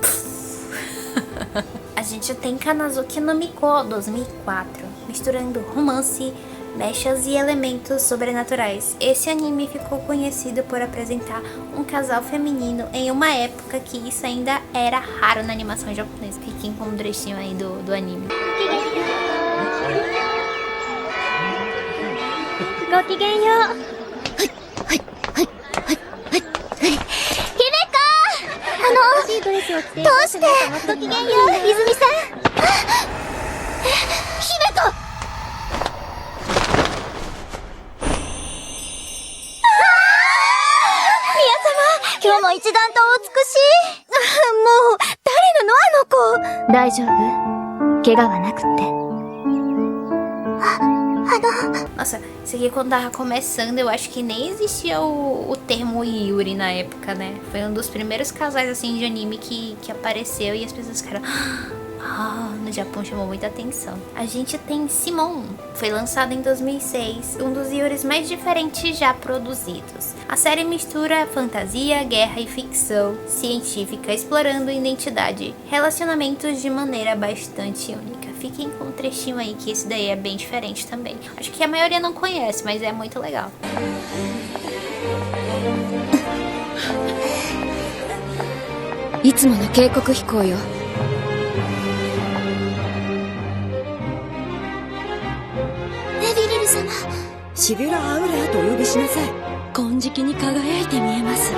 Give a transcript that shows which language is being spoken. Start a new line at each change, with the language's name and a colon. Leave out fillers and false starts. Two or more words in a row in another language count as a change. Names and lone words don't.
Portuguese: A gente tem Kanazuki no Miko, 2004, misturando romance, mechas e elementos sobrenaturais. Esse anime ficou conhecido por apresentar um casal feminino em uma época que isso ainda era raro na animação japonesa. Fiquem com um trechinho aí do anime.
Japanese: ごきげんよう。はいはいはいはいはい。姫か。どうしてごきげんよう、泉さん。姫と。宮様、今日も一段とお美しい。もう誰なのあの子。大丈夫？怪我はなくって。
Portuguese: Nossa, isso aqui quando tava começando, eu acho que nem existia o termo Yuri na época, né? Foi um dos primeiros casais, assim, de anime que apareceu e as pessoas ficaram... no Japão chamou muita atenção. A gente tem Simon, foi lançado em 2006, um dos Yuris mais diferentes já produzidos. A série mistura fantasia, guerra e ficção científica, explorando identidade, relacionamentos de maneira bastante única. Fiquem com um trechinho aí, que esse daí é bem diferente também. Acho que a maioria não conhece, mas é muito legal.
Japanese: いつもの警告飛行よ。ネビリル様。シビュラ・アウレアとお呼びしなさい。金色に輝いて見えます。